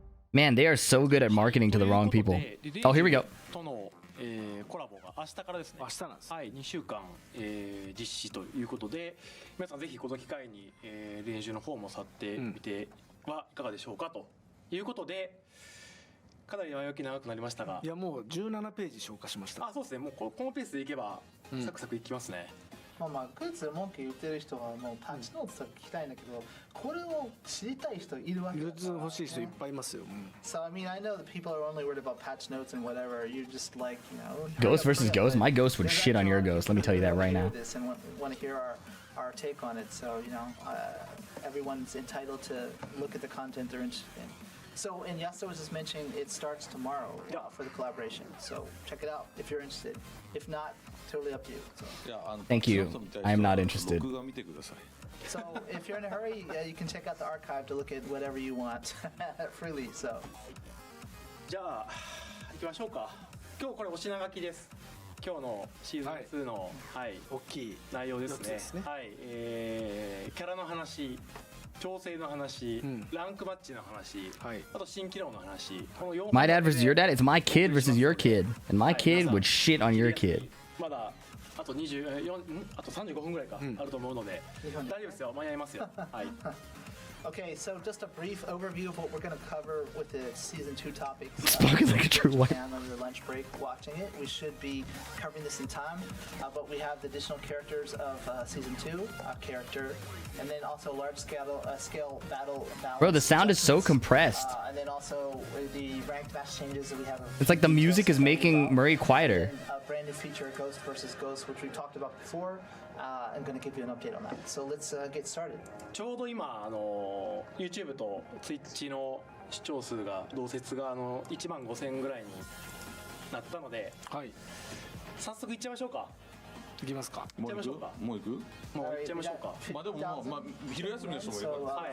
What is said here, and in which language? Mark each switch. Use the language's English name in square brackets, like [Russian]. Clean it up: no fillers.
[English] Man, they are so good at marketing to the wrong people. Oh, here we go. [Japanese] とのコラボが明日からですね。明日なんです。はい、2週間、実施ということで、皆さんぜひこの機会に、練習の方も去ってみてはいかがでしょうかということで、かなり前置き長くなりましたが、いやもう17ページ消化しました。あ、そうですね。もうこのペースでいけば、サクサクいきますね。まあまあ、クイズで文句言ってる人はもうパンチノーツとか聞きたいんだけど、これを知りたい人いるわけだから。グッズ欲しい人いっぱいいますよ。 [English] So I mean, I know that people are only worried about patch notes and whatever. You're just like, you know. Ghost versus Ghost? My Ghost would shit on your Ghost. Let me tell you that right now. This and want to hear our take on it. So, you know, everyone's entitled to look at the content they're interested in. So, and Yasuo was just mentioning it starts tomorrow for the collaboration. So check it out if you're interested. If not, totally up to you. So. Thank you. I am not interested. So if you're in a hurry, you can check out the archive to look at whatever you want freely. So. [Japanese] じゃあ行きましょうか。今日これお品書きです。今日のシーズン2の、はい、大きい内容ですね。はい、キャラの話、調整の話、ランクマッチの話、あと新機能の話。この4 [English] My dad versus your dad? It's my kid versus your kid. And my kid would shit on your kid. [Japanese] まだあとあと35分ぐらいか、あると思うので、大丈夫ですよ。間に合いますよ。はい。 [English] Okay, so just a brief overview of what we're going to cover with the season 2 topics. Spoken like a true wife. On your lunch break watching it, we should be covering this in time. But we have the additional characters of season 2 character, and then also large scale battle balance. Bro, the sound is so compressed. And then also the ranked match changes that we have. It's like the music is making Murray quieter. And a brand new feature, Ghost versus Ghost, which we talked about before. I'm going to give you an update on that. So let's get started. [Japanese] ちょうど今YouTube と Twitch の視聴数が同説が15,000ぐらいになったので、はい、早速いっちゃいましょうか。いきますか。もう行く？もういっちゃいましょうか。まあでもまあ昼休みの人もいるから。